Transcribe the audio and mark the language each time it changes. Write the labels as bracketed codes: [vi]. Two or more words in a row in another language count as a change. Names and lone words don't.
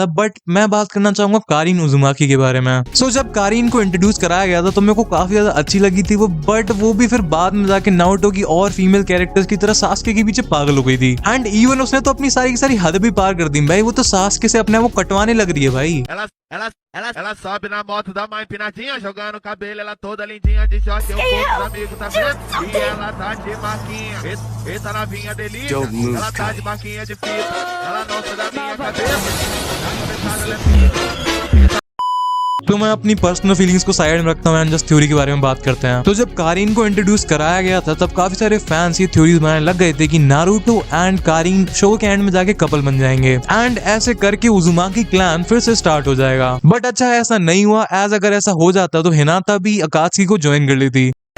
[hi] बट मैं बात करना चाहूंगा कारिन उजुमाकी के बारे में। सो जब कारिन को इंट्रोड्यूस कराया गया था तो मेरे को काफी ज्यादा अच्छी लगी थी वो, बट वो भी फिर बाद में जाके नारुतो की और [en] female characters [hi] की तरह सास्के के पीछे पागल हो गई थी। [en] and even [hi] उसने तो अपनी सारी की सारी हद भी पार कर दी भाई, वो तो सास्के से अपने आप को कटवाने लग रही है भाई। [pt] Ela sobe na moto da mãe empinadinha, jogando cabelo, ela toda lindinha de short, eu poucos amigos, tá vendo? E ela tá de marquinha, essa novinha delícia, ela tá de marquinha de fita, ela não sai da minha cabeça, na cabeçada ela é fita. [hi] तो मैं अपनी [en] personal feelings [hi] को साइड में रखता हूँ [en] and just theory [hi] के बारे में बात करते हैं। तो जब कारिन को इंट्रोड्यूस कराया गया था तब काफी सारे फैंस ये थ्योरीज बनाने लग गए थे कि नारुतो एंड कारिन शो के एंड में जाके कपल बन जाएंगे एंड ऐसे करके उजुमाकी क्लैन फिर से स्टार्ट हो जाएगा। बट अच्छा ऐसा नहीं हुआ, एज अगर ऐसा हो जाता तो हिनाता भी अकात्सुकी को ज्वाइन कर लेती।